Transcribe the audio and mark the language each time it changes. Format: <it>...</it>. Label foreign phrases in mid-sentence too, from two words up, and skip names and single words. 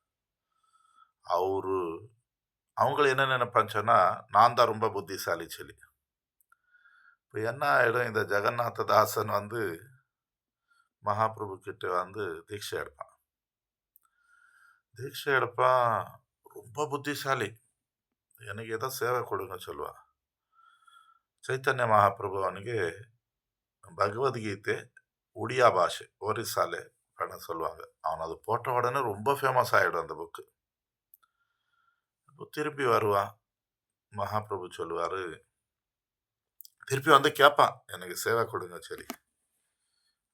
<ta>அவங்கள என்ன நினைப்பான்னு சொன்னா, நான் தான் ரொம்ப புத்திசாலி சொல்லி. இப்போ என்ன ஆயிடும், இந்த ஜெகநாத தாசன் வந்து மகாபிரபு கிட்ட வந்து தீட்சை எடுப்பான். ரொம்ப புத்திசாலி, எனக்கு ஏதோ சேவை கொடுங்க சொல்லுவான். ಚೈತನ್ಯ ಮಹಾಪ್ರಭು ಅವನಿಗೆ பகவத்கீதை ஒடியா பாஷை ஒரிசால பண்ண சொல்லுவாங்க. அவன் அது போட்ட உடனே ரொம்ப ஃபேமஸ் ஆகிடும் அந்த புக்கு. திருப்பி வருவான். மகாபிரபு சொல்லுவாரு, திருப்பி வந்து கேட்பான், எனக்கு சேவை கொடுங்க சரி.</ta>